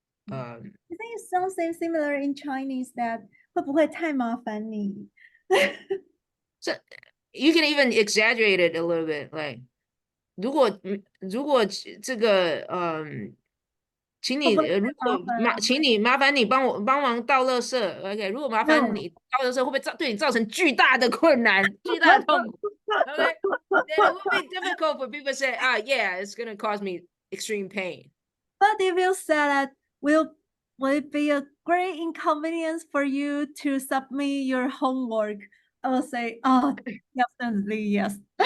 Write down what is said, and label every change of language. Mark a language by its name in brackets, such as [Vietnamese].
[English] I think it's something similar in Chinese that [Chinese] 会不会太麻烦你? [English] So you can even exaggerate it a little bit, like [Chinese] 如果这个请你麻烦你帮忙倒垃圾 [English] ，OK？ [Chinese] 如果麻烦你倒垃圾，会不会对你造成巨大的困难、巨大的痛苦 ？OK？ [English] Then it would be difficult for people to say, yeah, it's gonna cause me extreme pain. But if you say that will it be a great inconvenience for you to submit your homework? I will say, definitely yes.